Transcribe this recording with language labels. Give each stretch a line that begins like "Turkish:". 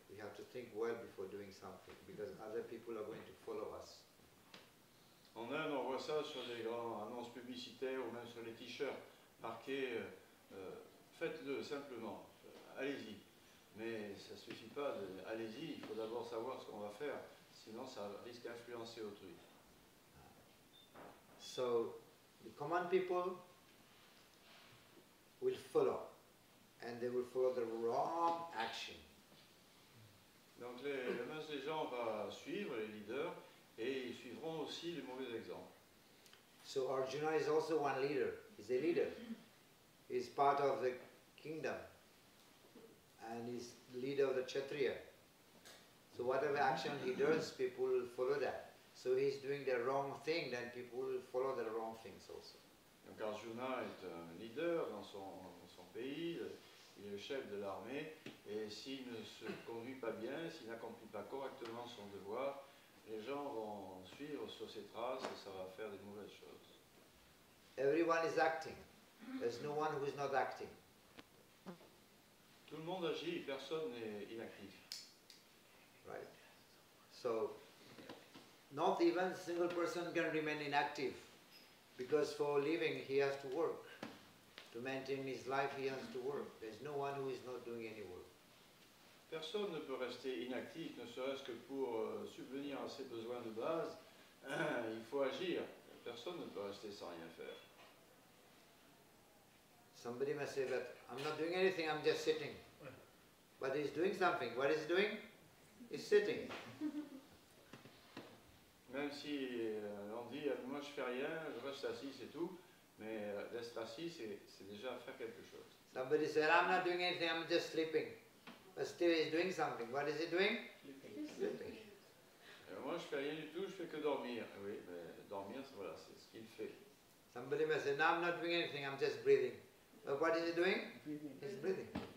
English: We have to think well before doing something, because other people are going to follow us.
French: En Inde, on voit ça sur les grandes annonces publicitaires ou même sur les t-shirts, marqué faites-le simplement, allez-y. Mais ça ne suffit pas, allez-y, il faut d'abord savoir ce qu'on va faire, sinon ça risque d'influencer autrui.
English: So, the common people will follow, and they will follow the wrong action.
French: Donc la masse des gens va suivre les leaders, et ils suivront aussi les mauvais exemples.
English: So Arjuna is also one leader. He's a leader. He's part of the kingdom. And he's leader of the Kshatriya. So whatever action he does, people will follow that. So he's doing the wrong thing, then people will follow the wrong things also.
French: Donc Arjuna est un leader dans son pays, il est le chef de l'armée, et s'il ne se conduit pas bien, s'il n'accomplit pas correctement son devoir, les gens vont suivre sur ses traces et ça va faire des mauvaises choses.
English: Everyone is acting. There's no one who is not acting.
French: Tout le monde agit, personne n'est inactif.
English: Right? So, not even a single person can remain inactive, because for living he has to work. To maintain his life he has to work. There's no one who is not doing any work.
French: Personne ne peut rester inactif, ne serait-ce que pour subvenir à ses besoins de base. Il faut agir. Personne ne peut rester sans rien faire.
English: Somebody may say that, I'm not doing anything, I'm just sitting. But he's doing something. What is he doing? He's sitting.
French: Même si on dit, moi je fais rien, je reste assis, c'est tout. Mais d'être assis, c'est déjà faire quelque chose.
English: Somebody said, I'm not doing anything, I'm just sleeping. But still he's doing something. What is he doing? Sleeping.
French: Moi je fais rien du tout, je fais que dormir. Oui, mais dormir, voilà, c'est ce qu'il fait.
English: Somebody may say, no, I'm not doing anything, I'm just breathing. But what is he doing? He's breathing.